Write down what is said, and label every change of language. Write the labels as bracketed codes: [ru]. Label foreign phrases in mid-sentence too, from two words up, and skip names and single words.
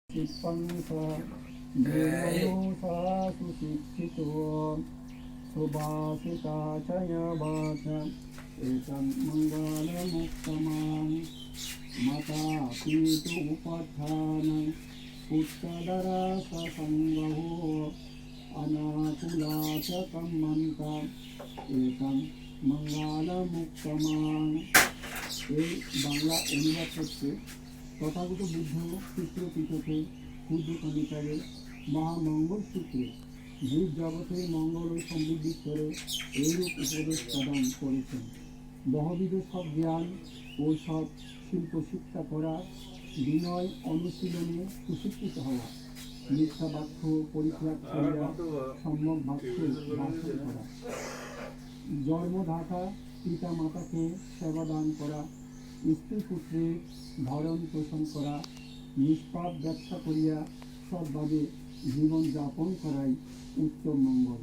[pi] শিক্ষিত निर्ममोषा सुशिक्षितो सुभाषिता चयवाच एतं मङ्गलमुत्तमां माता पितु उपधानं पुत्रधरा ससङ्गहो अनाकुला च कम्मन्ता एतं मङ्गलमुत्तमां। [bn] এই বাংলা অনুবাদ করছে তথাগত বুদ্ধ সূত্র পিঠকে ক্ষুদ্র কণিকারে মহামঙ্গল সূত্রে জীব জগতে মঙ্গল ও সমৃদ্ধি করে এইরূপ উপদেশ প্রদান করেছেন। বহুবিধ সব জ্ঞান ও সব শিল্প শিক্ষা করা, বিনয় অনুশীলনে সুশিক্ষিত হওয়া, মিথ্যা বাক্য পরিত্যাগ করিয়া সম্যক বাক্যে ভাষণ করা, জন্মদাতা পিতা মাতাকে সেবাদান করা, স্ত্রী পুত্রের ভরণ পোষণ করা, নিষ্পাপ ব্যবসা করিয়া সৎভাবে জীবন যাপন করাই উত্তম মঙ্গল।